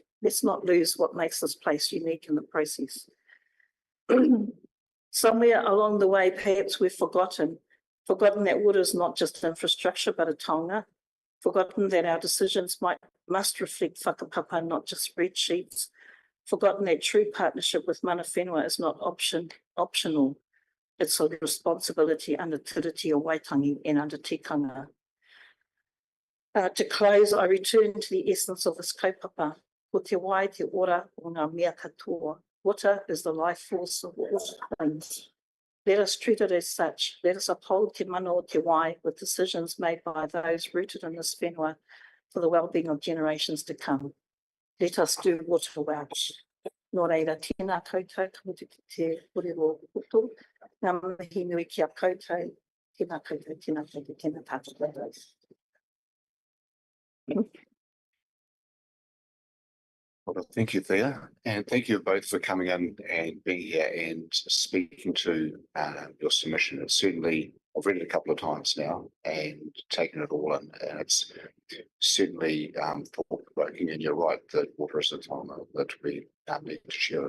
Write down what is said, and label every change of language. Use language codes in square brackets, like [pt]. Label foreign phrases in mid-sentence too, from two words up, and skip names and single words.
[en] Let's not lose what makes this place unique in the process. Somewhere along the way, perhaps we've forgotten that water is not just infrastructure, but a taonga. Forgotten that our decisions must reflect whakapapa, not just spreadsheets. Forgotten that true partnership with mana whenua is not optional. It's a responsibility under Tiriti o Waitangi and under tikanga. To close, I return to the essence of this kaupapa. [mi] Ko te wai te ora o ngā mea katoa. [en] Water is the life force of all things. Let us treat it as such. Let us uphold [mi] te mana o te wai [en] with decisions made by those rooted in this whenua for the well-being of generations to come. Let us do water well. [mi] Nō reira, tēnā koutou, ka mutu ki te kōrero koto. Ngā mihi nui ki a koutou. Tēnā koutou, tēnā koutou, tēnā tātou. [en] Well, thank you, Thea, and thank you both for coming in and being here and speaking to your submission. It's certainly, I've read it a couple of times now and taken it all in, and it's certainly thought-provoking, and you're right that water is a time that we need to share.